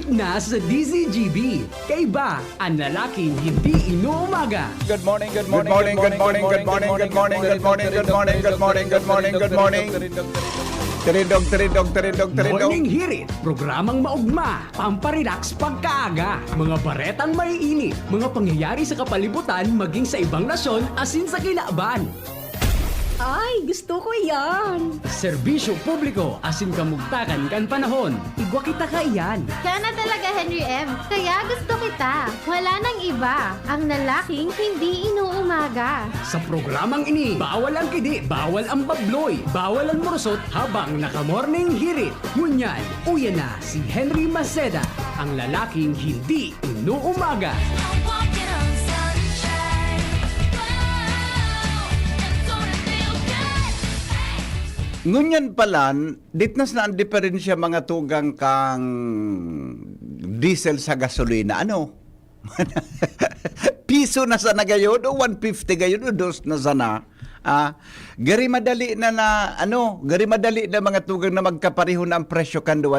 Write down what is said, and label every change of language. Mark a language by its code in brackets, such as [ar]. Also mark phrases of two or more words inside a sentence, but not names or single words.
[bik] Balik na sa DZGB. [tl] Kaiba ang lalaking hindi inuumaga. [en] Good morning, good morning, good morning, good morning, good morning, good morning, good morning, good morning, good morning, good morning, good morning. Terindog. [bik] Morning Hirit, programang maugma, pamparelax pagkaaga, mga baretang maiinit, mga pangyayari sa kapalibutan maging sa ibang nasyon asin sa kinaaban. [tl] Ay, gusto ko yan. [bik] Serbisyo publiko asin kamugtakan kan panahon. Igwa kita ka iyan. [tl] Kaya na talaga, Henry M. Kaya gusto kita. Wala nang iba. Ang lalaking hindi inuumaga. [bik] Sa programang ini, bawal ang kidi, bawal ang babloy, bawal ang morosot habang naka-morning hirit. Ngunyan, uya na si Henry Maceda, [tl] ang lalaking hindi inuumaga. [en] Walking on sunshine. Wow, it's gonna feel good. [bik] Ngunyan palan, ditnas na ang diferensya mga tugang kang diesel sa gasolina. Ano? Piso na sana gayon o 150 gayon o dos na sana. Gari madali na gari madali na mga tugang na magkapareho na ang presyo kanduan.